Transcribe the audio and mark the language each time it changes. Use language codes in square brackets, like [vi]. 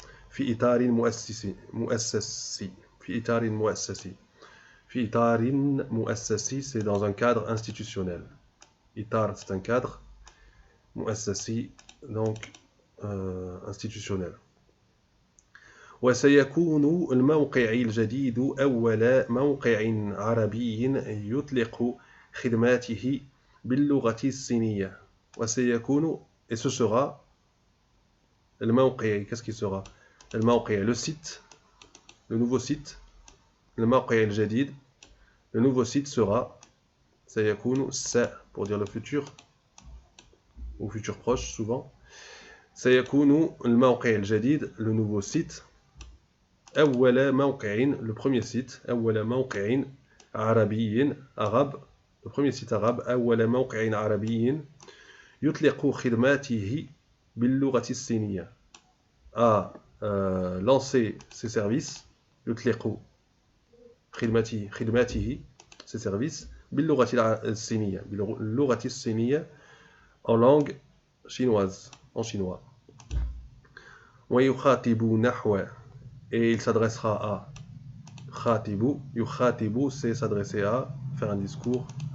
[ar] في إطار مؤسسي. في إطار مؤسسي. في إطار مؤسسي, c'est dans un cadre institutionnel. [fr] إطار, c'est un cadre. مؤسسي, donc institutionnel. [ar] وسيكون الموقع الجديد أول موقع عربي يطلق خدماته باللغة الصينية. [fr] وسيكون, et ce sera, الموقع, qu'est-ce qui sera? الموقع, le site, le nouveau site. [ar] الموقع الجديد, [fr] le nouveau site sera, سيكون, ça pour dire le futur, ou futur proche souvent. [ar] سيكون الموقع الجديد, [fr] le nouveau site. [ar] أول موقع, [fr] le premier site. [ar] أول موقع عربي, [fr] arabe, le premier site arabe. [ar] أول موقع عربي يطلق خدماته باللغة الصينية [fr] a lancé ses services [ar] يطلق خدماته [fr] ses services [ar] باللغة الصينية باللغة الصينية [fr] en langue chinoise en chinois [ar] ويخاطب نحو [fr] et il s'adressera à khatibu yukhatibu c'est s'adresser à faire un discours